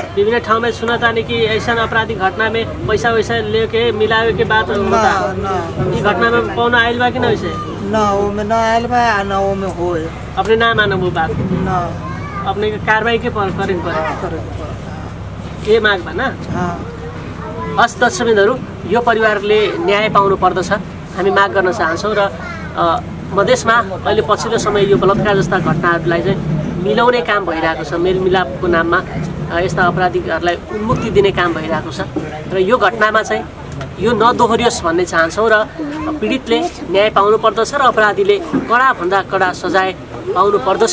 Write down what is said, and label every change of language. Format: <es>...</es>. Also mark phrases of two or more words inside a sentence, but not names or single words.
<bho>विभिन्न ठाउँ में सुना जाने कि ऐसा आपराधिक घटना में पैसा वैसा लेके मिलावे के बात ना ना ये घटना में पाउन आयल बा कि ना वैसे ना वो में ना आयल बा ना वो में होए अपने ना मानो वो बात ना अपने कारवाही के पर करें पर करे ये माग बा ना हाँ</bho> <ne>हस् दर्शकबिन्दहरू यो परिवारले न्याय पाउनु पर्दछ हामी माग गर्न चाहन्छौँ र मधेसमा अहिले पछिल्लो समय यो बलात्कार जस्ता घटनाहरूलाई चाहिँ मिलाउने काम भइरहेको छ मेलमिलापको नाममा यस्ता अपराधीहरूलाई उन्मुक्ति दिने काम भइरहेको छ र यो घटनामा चाहिँ यो नदोहोरियोस् भन्ने चाहन्छौँ र पीडितले न्याय पाउनु पर्दछ र अपराधीले कडाभन्दा कडा सजाय पाउनु पर्दछ।</ne>